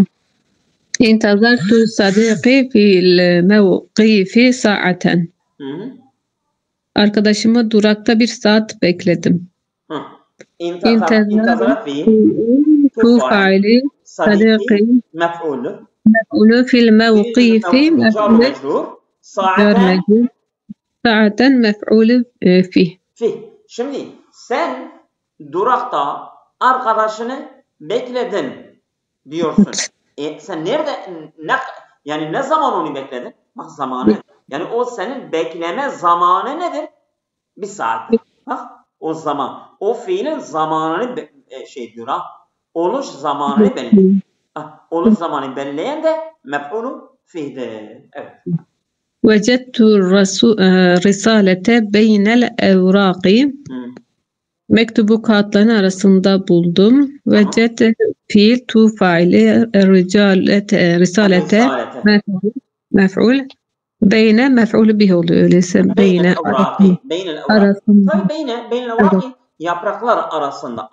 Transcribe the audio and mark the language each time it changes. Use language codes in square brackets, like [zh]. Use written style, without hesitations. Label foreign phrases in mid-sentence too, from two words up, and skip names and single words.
[ar] انتظرت صديقي في الموقف ساعة. [tr] Arkadaşımı durakta bir saat bekledim. İntazara fiil tu faili sadiqi mef'ulü [ar] مفعول في الموقف جار مفعول مجرور. جار ساعة مجرور ساعة مفعول فيه. [tr] Şimdi sen durakta arkadaşını bekledin diyorsun. Sen nerede yani ne zaman onu bekledin? Bak zamanı. Yani o senin bekleme zamanı nedir? Bir saat. Bak o zaman. O fiilin zamanını diyor ha. Oluş zamanını belirliyor. Oluş zamanını belirleyen de mef'ulu fi'dir. Evet. [ar] وجدت الرسالة بين الأوراق. [tr] Mektubu kağıtların arasında buldum. Veced fiil tu faili risalete mef'ul beyne mef'ul bih oluyor öyleyse beyne arasında. Tabii beyne yapraklar arasında.